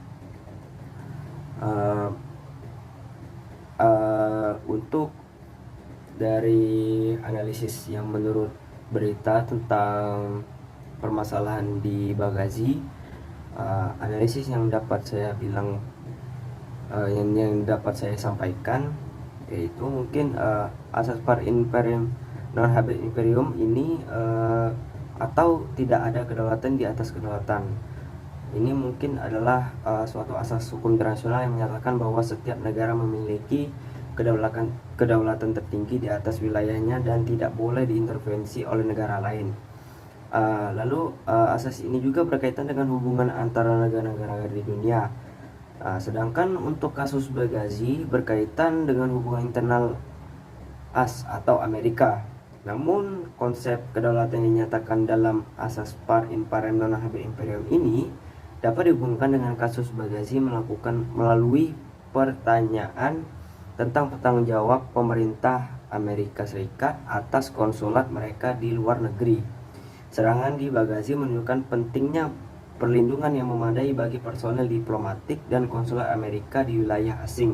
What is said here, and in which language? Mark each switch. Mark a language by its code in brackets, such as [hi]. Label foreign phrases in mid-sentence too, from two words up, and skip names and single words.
[id] Untuk dari analisis yang menurut berita tentang permasalahan di Benghazi, analisis yang dapat saya bilang yang dapat saya sampaikan yaitu mungkin asas [la] par imparem non habeas imperium [id] ini atau tidak ada kedaulatan di atas kedaulatan. Ini mungkin adalah suatu asas hukum internasional yang menyatakan bahwa setiap negara memiliki kedaulatan tertinggi di atas wilayahnya dan tidak boleh diintervensi oleh negara lain. Lalu asas ini juga berkaitan dengan hubungan antara negara-negara di dunia. Sedangkan untuk kasus Benghazi berkaitan dengan hubungan internal AS atau Amerika. Namun konsep kedaulatan yang dinyatakan dalam asas [la] par imparem non habeas imperium [id] ini dapat dihubungkan dengan kasus Benghazi melalui pertanyaan tentang bertanggung jawab pemerintah Amerika Serikat atas konsulat mereka di luar negeri. Serangan di Benghazi menunjukkan pentingnya perlindungan yang memadai bagi personel diplomatik dan konsulat Amerika di wilayah asing.